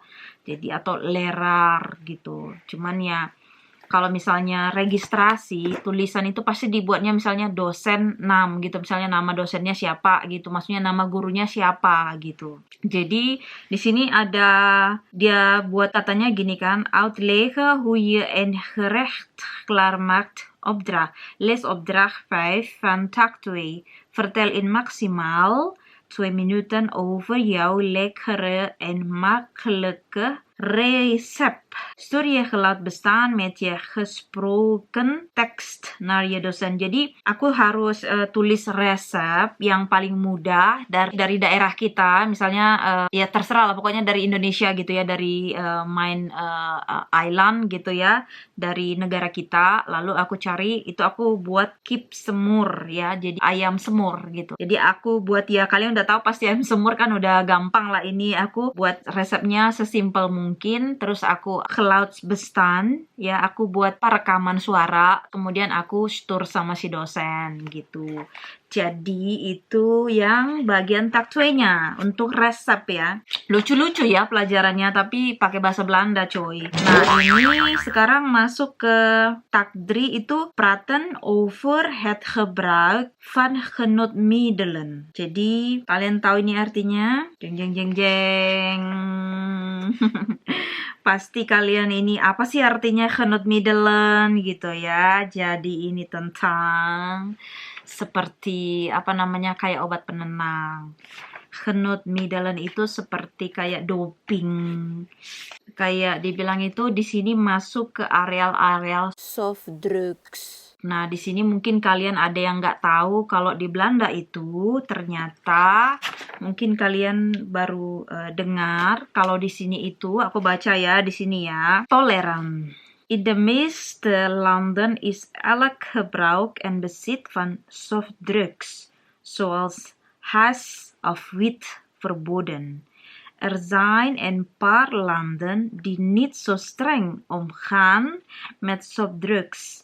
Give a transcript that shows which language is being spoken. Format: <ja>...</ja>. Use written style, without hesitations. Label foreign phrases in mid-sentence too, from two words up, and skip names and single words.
<id>Jadi atau leraar gitu. Cuman ya kalau misalnya registrasi, tulisan itu pasti dibuatnya misalnya dosen 6 gitu. Misalnya nama dosennya siapa gitu. Maksudnya nama gurunya siapa gitu. Jadi di sini ada dia buat katanya gini kan,</id> <nl>uitleggen hoe je een gerecht klaarmaakt opdracht. Lesopdracht 5 van tak 2. Vertel in maximaal 2 minuten over jouw lekkere en makkelijke recept. Stuur je geluid bestaan met je gesproken tekst naar je dosen.</nl> <id>Jadi aku harus tulis resep yang paling mudah dari daerah kita, misalnya ya terserah lah pokoknya dari Indonesia gitu ya, dari</id> <en>main island</en> <id>gitu ya, dari negara kita. Lalu aku cari itu, aku buat kip semur ya, jadi ayam semur gitu. Jadi aku buat ya, kalian udah tahu pasti ayam semur kan udah gampang lah. Ini aku buat resepnya sesimpel mungkin, terus aku</id> <nl>geluid bestaan</nl> <id>ya, aku buat rekaman suara, kemudian aku stuur sama si dosen gitu. Jadi itu yang bagian tak 2-nya untuk resep ya. Lucu-lucu ya pelajarannya, tapi pakai bahasa Belanda coy. Nah, ini sekarang masuk ke tak 3, itu</id> <nl>praten over het gebruik van genootmiddelen.</nl> <id>Jadi kalian tahu ini artinya? Jeng jeng jeng jeng. Pasti kalian ini apa sih artinya genootmiddelen gitu ya. Jadi ini tentang seperti apa namanya, kayak obat penenang. Genootmiddelen itu seperti kayak doping. Kayak dibilang itu di sini masuk ke areal-areal</id> <en>soft drugs.</en> <id>Nah, di sini mungkin kalian ada yang nggak tahu kalau di Belanda itu ternyata mungkin kalian baru dengar kalau di sini itu, aku baca ya di sini ya, toleran.</id> <nl>In de meeste landen is elk gebruik en bezit van softdrugs, zoals hash of wiet, verboden. Er zijn een paar landen die niet zo streng omgaan met softdrugs.</nl>